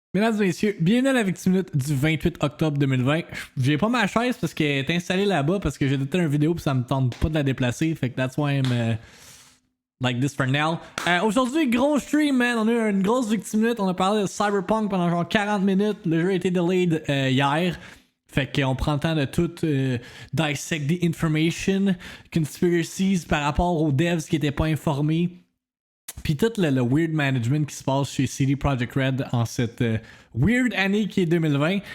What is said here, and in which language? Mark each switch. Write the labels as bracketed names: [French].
[French] Mesdames et messieurs, bienvenue à la VIICTIIMINUTE du 28 octobre 2020. J'ai pas ma chaise parce qu'elle est installée là-bas parce que j'ai édité une vidéo puis ça me tente pas de la déplacer. Fait que [English] that's why I'm like this for now. [French] Aujourd'hui, gros stream, man. On a eu une grosse VIICTIIMINUTE. On a parlé de Cyberpunk pendant genre 40 minutes. Le jeu a été delayed hier. Fait qu'on prend le temps de tout [English] dissect the information, conspiracies [French] par rapport aux devs qui étaient pas informés. Puis tout le [English] weird management [French] qui se passe chez CD Projekt Red en cette weird année qui est 2020.